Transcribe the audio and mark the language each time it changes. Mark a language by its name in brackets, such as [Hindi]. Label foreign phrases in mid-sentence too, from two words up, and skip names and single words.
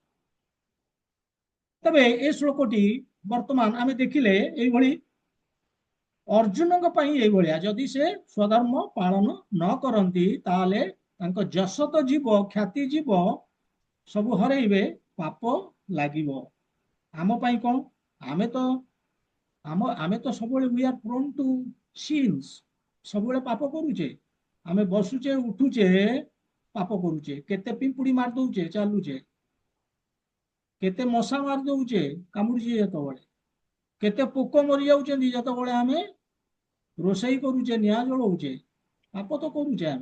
[Odia] ତେବେ ଏ ଶ୍ଲୋକଟି ବର୍ତ୍ତମାନ ଆମେ ଦେଖିଲେ ଏଇଭଳି ଅର୍ଜୁନଙ୍କ ପାଇଁ ଏଇଭଳିଆ, ଯଦି ସେ ସ୍ୱଧର୍ମ ପାଳନ ନ କରନ୍ତି, ତାହେଲେ ତାଙ୍କ ଯଶ ତ ଯିବ, ଖ୍ୟାତି ଯିବ, ସବୁ ହରେଇବେ, ପାପ ଲାଗିବ। ଆମ ପାଇଁ କଣ? ଆମେ ତ ଆମେ ତ ସବୁବେଳେ [English] we are prone to sins, [Odia] ସବୁବେଳେ ପାପ କରୁଛେ। ଆମେ ବସୁଛେ ଉଠୁଛେ ପାପ କରୁଛେ, କେତେ ପିମ୍ପୁଡି ମାରି ଦଉଛେ ଚାଲୁଛେ, କେତେ ମଶା ମାରି ଦଉଛେ କାମୁଡୁଛେ, ଯେତେବେଳେ କେତେ ପୋକ ମରି ଯାଉଛନ୍ତି ଯେତେବେଳେ ଆମେ ରୋଷେଇ କରୁଛେ, ନିଆଁ ଜଳଉଛେ, ପାପ ତ କରୁଛେ ଆମେ।